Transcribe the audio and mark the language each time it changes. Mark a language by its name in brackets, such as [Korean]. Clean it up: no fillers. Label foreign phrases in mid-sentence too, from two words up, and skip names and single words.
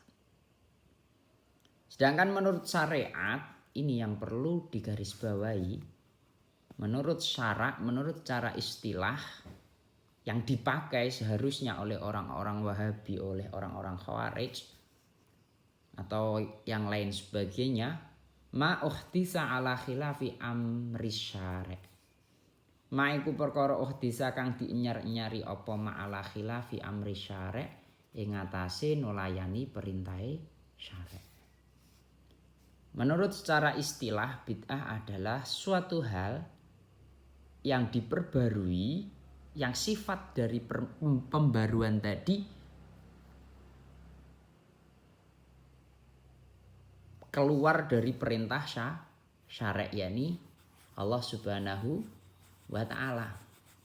[Indonesian] Sedangkan menurut syariat, ini yang perlu digarisbawahi. Menurut syarak, menurut cara istilah yang dipakai seharusnya oleh orang-orang Wahabi, oleh orang-orang Khawarij, atau yang lain sebagainya, [Arabic] ma uhtisa ala khilafi amri syari'. [Javanese] Ma iku perkara uhtisa kang dienyar-enyari apa [Arabic] ma ala khilafi amri syari' [Javanese] ing atase nolayani perintahe syari'. [Indonesian] Menurut secara istilah, bid'ah adalah suatu hal yang diperbarui, yang sifat dari pembaruan tadi keluar dari perintah syari', yakni Allah [Arabic] Subhanahu wa ta'ala.